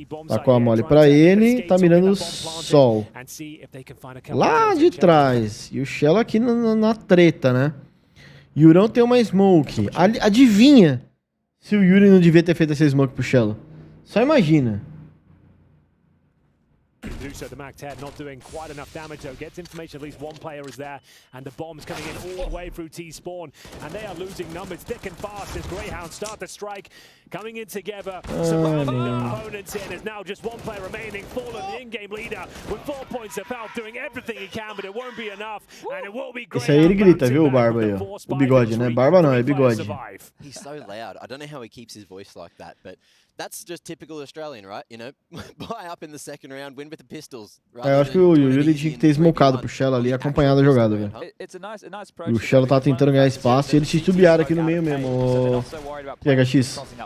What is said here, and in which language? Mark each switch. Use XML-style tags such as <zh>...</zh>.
<pt>Tá com a mole pra ele. Tá mirando o sol. Lá de trás. E o Shello aqui na treta, né? Yurão tem uma smoke. Adivinha se o Yuri não devia ter feito essa smoke pro Shello. Só imagina.</pt> <en>so the Mac-10 not doing quite enough damage though. Gets information at least one player is there, and the bombs coming in all the way through T-spawn, and they are losing numbers thick and fast as Grayhound start to strike, coming in together, surrounding their opponents in. There's now just one player remaining. Fallen, the in-game leader, with 4 points of health, doing everything he can, but it won't be enough, and it will be Grayhound.</en> <pt>Esse aí ele grita, viu, o Barba aí, ó. O bigode, né? Barba não, é bigode.</pt> <en>He's so loud. I don't know how he keeps his voice like that, but that's just typical Australian, right? You know, buy up in the second round, win with the pistols.</en> <pt>Eu acho que o Yuri tinha que ter smocado pro Shello ali e acompanhado a jogada, velho. E o Shello tava tentando ganhar espaço e eles titubearam aqui no meio mesmo, PHX.</pt>